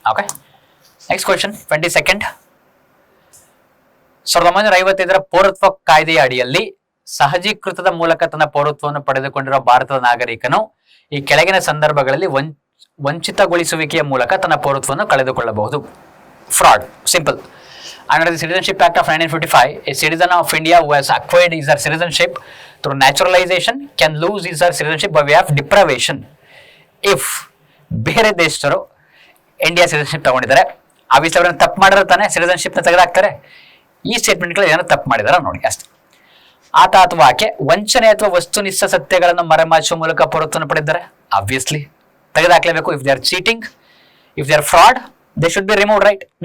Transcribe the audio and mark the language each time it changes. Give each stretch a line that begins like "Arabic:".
English: okay, next question
Kannada: 22nd. 1955 ಪೌರತ್ವ ಕಾಯ್ದೆಯ ಅಡಿಯಲ್ಲಿ ಸಹಜೀಕೃತದ ಮೂಲಕ ತನ್ನ ಪೌರತ್ವವನ್ನು ಪಡೆದುಕೊಂಡಿರುವ ಭಾರತದ ನಾಗರಿಕನು ಈ ಕೆಳಗಿನ ಸಂದರ್ಭಗಳಲ್ಲಿ ವಂಚಿತಗೊಳಿಸುವಿಕೆಯ ಮೂಲಕ ತನ್ನ ಪೌರತ್ವವನ್ನು ಕಳೆದುಕೊಳ್ಳಬಹುದು.
English: Fraud. Simple. Under the Citizenship Act of 1955, a citizen of India who has acquired his citizenship through naturalization can lose his citizenship by way of deprivation if
Kannada: ಬೇರೆ ದೇಶದವರು ಇಂಡಿಯಾ ಸಿಟಿಸನ್ಶಿಪ್ ತಗೊಂಡಿದ್ದಾರೆ. ಆಬ್ವಿಯಸ್ಲಿ ಅವ್ರನ್ನ ತಪ್ಪು ಮಾಡಿದ್ರೆ ತಾನೇ ಸಿಟಿಸನ್ಶಿಪ್ನ ತೆಗೆದಾಕ್ತಾರೆ. ಈ ಸ್ಟೇಟ್ಮೆಂಟ್ಗಳು ಏನೋ ತಪ್ಪು ಮಾಡಿದಾರ ನೋಡಿ ಅಷ್ಟೇ. ಆತ ಅಥವಾ ಆಕೆ ವಂಚನೆ ಅಥವಾ ವಸ್ತುನಿಷ್ಠ ಸತ್ಯಗಳನ್ನು ಮರೆಮಾಚುವ ಮೂಲಕ ಪೌರತ್ವವನ್ನು ಪಡೆದಿದ್ದಾರೆ. Obviously ತೆಗೆದಾಕ್ಲೇಬೇಕು.
English: If they are cheating, if they are fraud, they should be removed, right?